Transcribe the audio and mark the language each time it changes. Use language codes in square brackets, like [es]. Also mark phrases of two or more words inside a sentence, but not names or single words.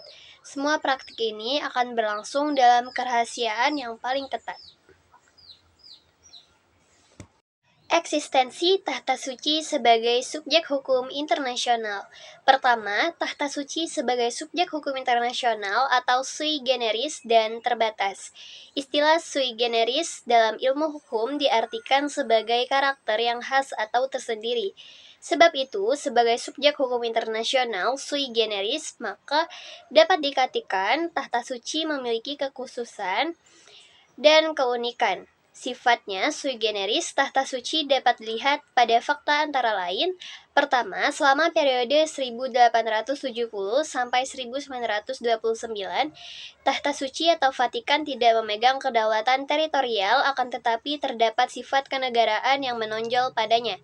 [id] Semua praktik ini akan berlangsung dalam kerahasiaan yang paling ketat. Eksistensi tahta suci sebagai subjek hukum internasional. Pertama, tahta suci sebagai subjek hukum internasional atau [la] sui generis [id] dan terbatas. Istilah [la] sui generis [id] dalam ilmu hukum diartikan sebagai karakter yang khas atau tersendiri. Sebab itu, sebagai subjek hukum internasional [la] sui generis, [id] maka dapat dikatakan tahta suci memiliki kekhususan dan keunikan. [la] Sifatnya sui generis, [id] tahta suci dapat dilihat pada fakta antara lain. Pertama, selama periode 1870 sampai 1929, tahta suci atau Vatikan tidak memegang kedaulatan teritorial, akan tetapi terdapat sifat kenegaraan yang menonjol padanya.